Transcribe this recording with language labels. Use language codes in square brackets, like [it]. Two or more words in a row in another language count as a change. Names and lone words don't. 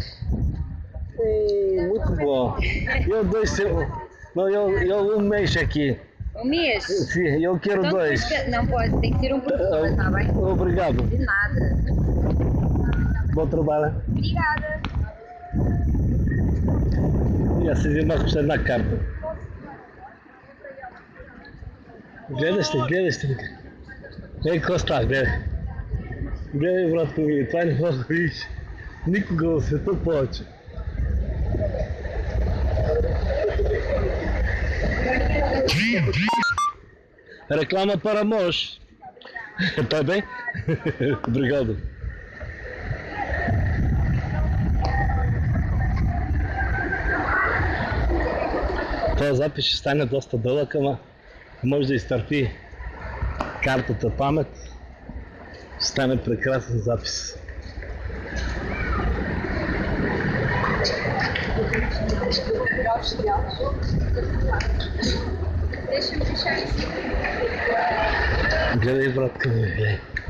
[pt] Muito bom. Eu 2 semanas. Não, eu 1 mês aqui. 1 mês? Sim, eu quero Então, 2. não pode, tem que ser um por pessoa, está bem? Obrigado. De nada. Bom trabalho. Obrigada. [bg] Ja se взема една карта. Гледаш ли? Ей, какво става, гледай. Гледай, братко ми, това не мога да видиш никога в света повече. Реклама para Mosh. [pt] Tá bem? Obrigado. [bg] Този запис ще стане доста дълъг, ама може да изтърпи картата памет. Ще стане прекрасен запис. Гледай, братка ми, гледай.